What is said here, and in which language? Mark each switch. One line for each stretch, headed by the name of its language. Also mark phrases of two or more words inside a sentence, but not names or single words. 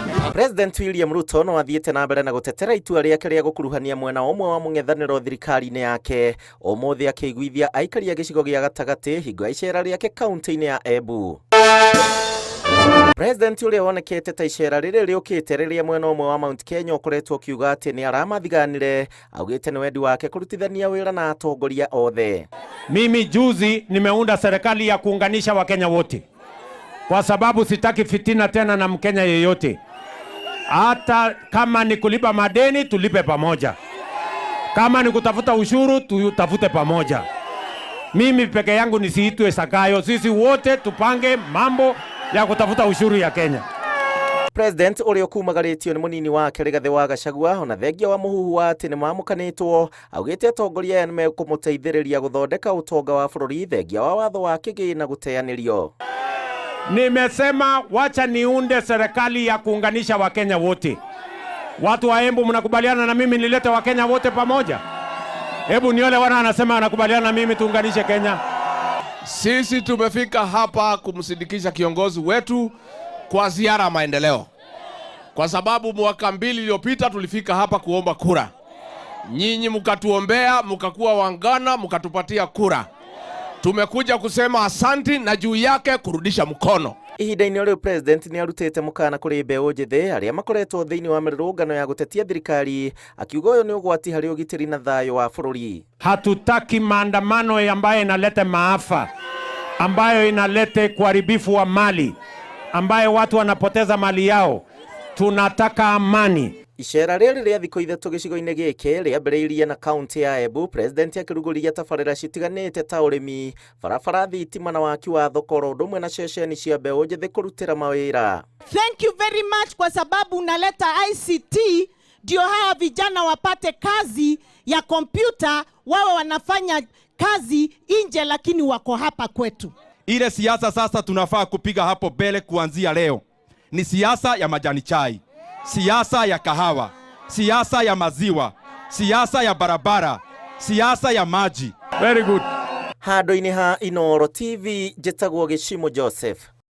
Kikuyu: President William Ruto no athiĩte na mbere na gũtetera itua rĩake rĩa gũkuruhania mwena ũmwe wa mũng'ethanĩro thirikari-inĩ yake, ũmũthĩ akĩiguithia aikari a gĩcigo gĩa gatagatĩ hingo ya icera rĩake kaunti-inĩ ya Embu. President ũrĩa wonekete ta icera rĩrĩ rĩũkĩte rĩrĩa mwena ũmwe wa Mount Kenya ũkoretwo akiuga atĩ nĩ aramathiganire, augĩte nĩ wendi wake kũrutithania wĩra na atongoria othe.
Swahili: Mimi juzi nimeunda serikali ya kuunganisha Wakenya wote, kwa sababu sitaki fitina tena na Mkenya yeyote. Hata kama ni kulipa madeni tulipe pamoja, kama ni kutafuta ushuru tutafute pamoja. Mimi peke yangu nisiitwe Sakayo, sisi wote tupange mambo ya kutafuta ushuru ya Kenya. President ũrĩa ũkumagaritio nĩ mũnini wake Rigathi wa Gachagua ona thengia wa mũhuhu wa atĩ nĩ maamũkanĩtwo, augĩte atongoria aya nĩ mekũmũteithĩrĩria gũthondeka ũtonga wa bũrũri thengia wa watho wa kĩgĩna gũteanĩrio. Nimesema wacha niunde serikali ya kuunganisha Wakenya wote. Watu wa Embu mnakubaliana na mimi nilete Wakenya wote pamoja? Hebu niole wana anasema anakubaliana na mimi tuunganishe Kenya. Sisi tumefika hapa kumsindikisha kiongozi wetu kwa ziara maendeleo. Kwa sababu mwaka 2 iliyopita tulifika hapa kuomba kura. Nyinyi mkatuombea, mkakuwa wangana, mkatupatia kura. Tumekuja kusema asanti na juu yake kurudisha mkono.
Kikuyu: Ihinda-inĩ rĩu president nĩ arutĩte mũkana kũrĩ mbeũ njĩthĩ arĩa makoretwo thĩinĩ wa mĩrũrũngano ya gũtetia thirikari, akiuga ũyũ nĩ ũgwati harĩ ũgitĩri na thayũ wa bũrũri.
Swahili: Hatutaki maandamano ambayo inaleta maafa, ambayo inaleta kuharibifu wa mali, ambayo watu wanapoteza mali yao. Tunataka amani.
Kikuyu: Icera rĩrĩ rĩa thikũ ithatũ gĩcigo-inĩ gĩkĩ rĩambĩrĩirie na kaunti ya Embu, president akĩrugũria tabarĩra citiganĩte ta ũrĩmi, barabara, thitima na waki wa thoko ũndũ ũmwe na ceceni cia mbeũ njĩthĩ kũrutĩra mawĩra.
English: Thank you very much
Swahili: kwa sababu unaleta ICT ndio hawa vijana wapate kazi ya kompyuta, wawe wanafanya kazi nje lakini wako hapa kwetu. Ile siasa sasa tunafaa kupiga hapo mbele kuanzia leo ni siasa ya majani chai, siasa ya kahawa, siasa ya maziwa, siasa ya barabara, siasa ya maji.
English: Very good.
Kikuyu: Handũ-inĩ ha Inooro TV, njĩtagwo Gĩchimo Joseph.